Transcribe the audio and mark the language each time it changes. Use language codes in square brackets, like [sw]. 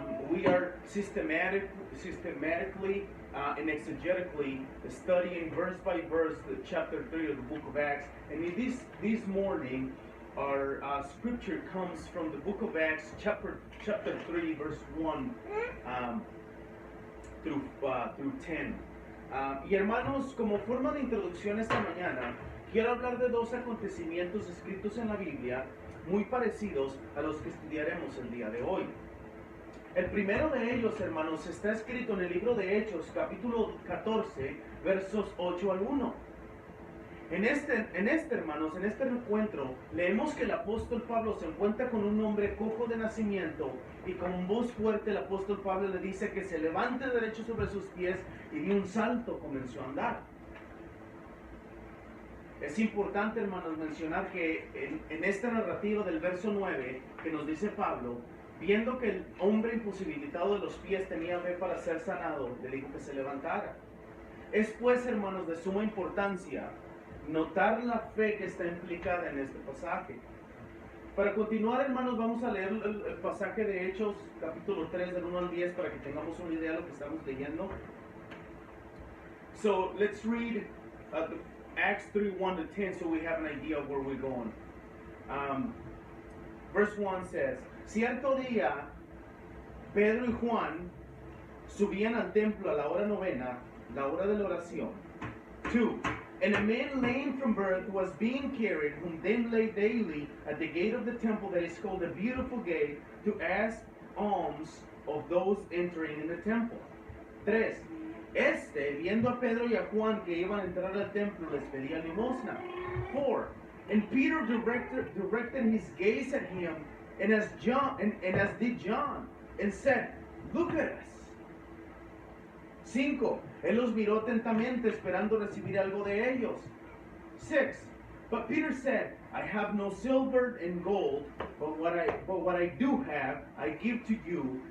[en] We are systematically and exegetically studying verse by verse the chapter 3 of the book of Acts. And in this morning, our scripture comes from the book of Acts, chapter 3, verse 1 through 10. [es] Y hermanos, como forma de introducción esta mañana, quiero hablar de dos acontecimientos escritos en la Biblia muy parecidos a los que estudiaremos el día de hoy. El primero de ellos, hermanos, está escrito en el libro de Hechos, capítulo 14, versos 8 al 1. En este, hermanos, en este encuentro, leemos que el apóstol Pablo se encuentra con un hombre cojo de nacimiento y con voz fuerte el apóstol Pablo le dice que se levante derecho sobre sus pies y de un salto comenzó a andar. Es importante, hermanos, mencionar que en esta narrativa del verso 9 que nos dice Pablo, viendo que el hombre imposibilitado de los pies tenía fe para ser sanado, le dijo que se levantara. Es pues, hermanos, de suma importancia notar la fe que está implicada en este pasaje. Para continuar, hermanos, vamos a leer el pasaje de Hechos, capítulo 3, del 1 al 10, para que tengamos una idea de lo que estamos leyendo. [en] So, let's read Acts 3, 1 to 10, so we have an idea of where we're going. Verse 1 says, [es] Cierto día, Pedro y Juan subían al templo a la hora novena, la hora de la oración. [en] 2. And a man lame from birth was being carried, whom they laid daily at the gate of the temple that is called the Beautiful Gate, to ask alms of those entering in the temple. 3. [es] Viendo a Pedro y a Juan que iban a entrar al templo, les pedía limosna. [en] 4. And Peter directed his gaze at him, and as did John, and said, Look at us. 5. [es] Él los miró atentamente, esperando recibir algo de ellos. [en] 6. But Peter said, I have no silver and gold, but what I do have, I give to you.